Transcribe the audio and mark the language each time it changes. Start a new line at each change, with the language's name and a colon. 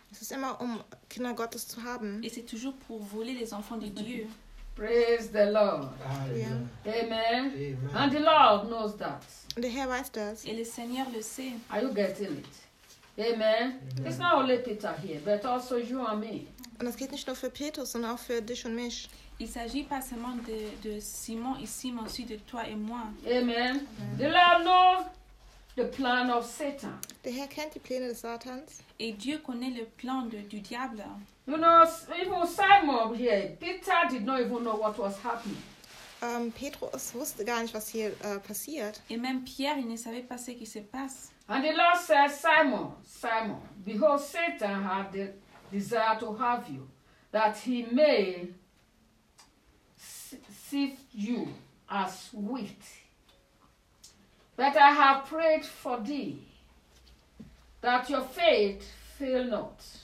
German: Es ist immer Kinder Gottes zu haben.
French: Et c'est toujours pour voler les enfants de Dieu.
English: Praise the Lord. Amen. Amen. Amen. And the Lord knows that.
German: Und der Herr weiß das.
French: Et le Seigneur le sait.
English: Are you getting it? Amen. Amen. It's not only Peter here, but also you and me.
German: Und es geht nicht nur für Petrus, sondern auch für dich und mich.
French: Il s'agit pas seulement de Simon ici, mais aussi de toi et moi.
English: Amen. The Lord knows the plan of Satan.
German: Der Herr kennt die Pläne des Satans.
French: Et Dieu connaît le plan du diable.
English: You know, even Simon here, Peter did not even know what was happening.
German: Petrus wusste gar nicht, was hier passiert.
French: Et même Pierre, il ne savait pas ce qui se passe.
English: And the Lord says, Simon, Simon, behold, Satan had the desire to have you, that he may sift you as wheat. But I have prayed for thee, that your faith fail not.